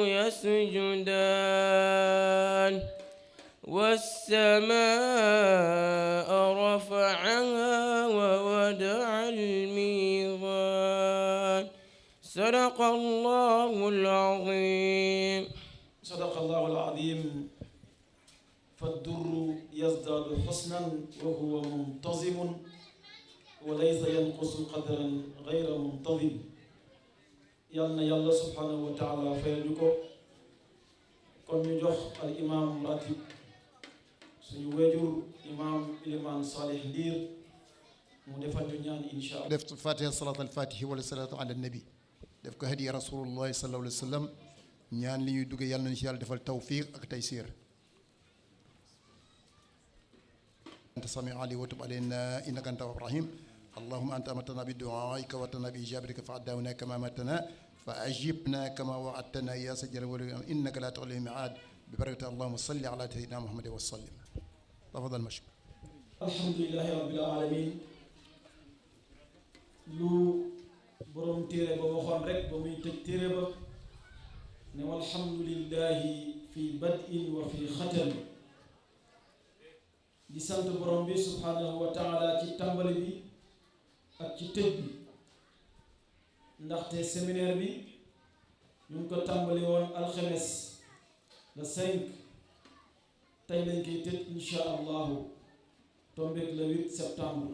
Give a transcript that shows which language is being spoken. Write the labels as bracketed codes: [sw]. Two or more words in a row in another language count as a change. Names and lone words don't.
[ar] يسجدان والسماء رفعها ووضع الميزان صدق الله العظيم. صدق الله العظيم. فالدر يزداد حسنا وهو منتظم وليس ينقص قدرا غير منتظم. يالنا يالله سبحانه وتعالى فيلكو [wo] kon ñu jox al imam ratib suñu wéjur imam Iliman Salih Ndir mu defal ñu ñaan [ar] إن شاء الله. [wo] def fatiha [ar] صلاة الفاتح [wo] wala [ar] صلاة على النبي [wo] def ko hadiya [ar] رسول الله صلى الله عليه وسلم [wo] ñaan li ñuy dugge yàlla nañu ci yàlla defal tawfiq ak taysir. [ar] أنت سميع علي وتب علينا إنك أنت رحيم اللهم أنت أمرتنا بدعائك ووعدتنا بإجابتك فدعوناك كما أمرتنا فأجبنا كما وعدتنا يا سجال وإنك لا تخلف الميعاد ببركة اللهم صل على سيدنا محمد وسلم. تفضل مشكور. الحمد لله رب العالمين. [wo] lu borom téere ba waxoon rek ba muy tëj téere ba ne [ar] والحمد لله في البدء وفي الختام. [wo] di sant borom bi [ar] سبحانه وتعالى [wo] ci tàmbali bi ak ci tëj bi ndaxte séminaire bi ñu ngi ko tàmbali woon alxames le 5 tey lañ koy tëj [ar] إن شاء الله [wo] tombeek [fr] le 8 septembre.